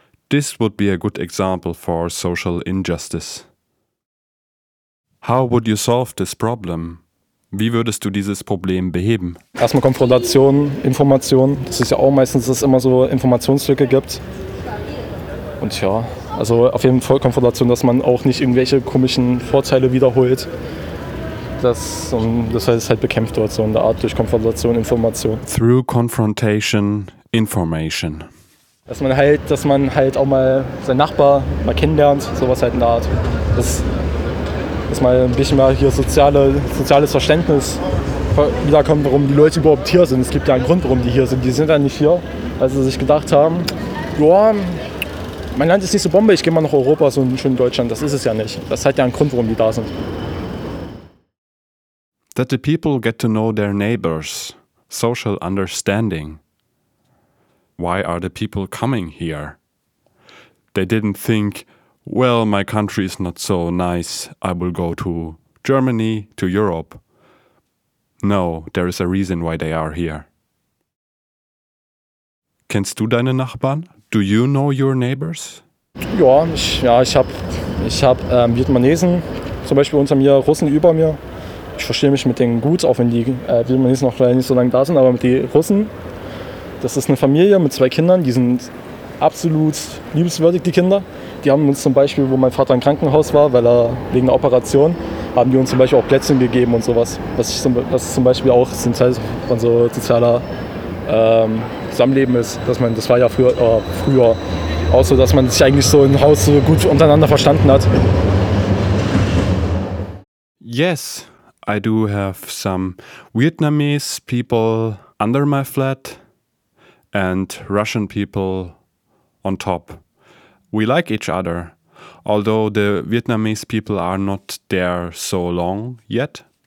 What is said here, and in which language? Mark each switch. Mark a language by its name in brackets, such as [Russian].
[English] This would be a good example for social injustice. How would you solve this problem? [German] Wie würdest du dieses Problem beheben? Erstmal Konfrontation, Information. Das ist ja auch meistens, dass es immer so Informationslücke gibt. Und ja, also auf jeden Fall Konfrontation, dass man auch nicht irgendwelche komischen Vorteile wiederholt. Das heißt, es halt bekämpft wird, so in der Art durch Konfrontation, Information. [English] Through confrontation, information. [German] Dass man halt auch mal seinen Nachbar mal kennenlernt, sowas halt in der Art. Dass mal ein bisschen mehr hier soziales Verständnis wiederkommt, warum die Leute überhaupt hier sind. Es gibt ja einen Grund, warum die hier sind. Die sind ja nicht hier, weil sie sich gedacht haben, ja, mein Land ist nicht so Bombe, ich gehe mal nach Europa, so ein schönes Deutschland. Das ist es ja nicht. Das hat ja einen Grund, warum die da sind. [English] That the people get to know their neighbors. Social understanding. why are the people coming here? They didn't think, well, my country is not so nice, I will go to Germany, to Europe. No, there is a reason why they are here. [German] Kennst du deine Nachbarn? [English] Do you know your neighbors? [German] Ich habe Vietnamesen, zum Beispiel unter mir, Russen über mir. Ich verstehe mich mit denen gut, auch wenn die Vietnamesen noch nicht so lange da sind, aber mit den Russen. Das ist eine Familie mit zwei Kindern, die sind absolut liebenswürdig, die Kinder. Die haben uns zum Beispiel, wo mein Vater im Krankenhaus war, weil er wegen einer Operation, haben die uns zum Beispiel auch Plätzchen gegeben und sowas. Was zum Beispiel auch ein Teil von so sozialer Zusammenleben ist, dass man, das war ja früher auch so, dass man sich eigentlich so im Haus so gut untereinander verstanden hat. [English] Yes, I do have some Vietnamese people under my flat and Russian people on top. We like each other, although the Vietnamese people are not there so long yet.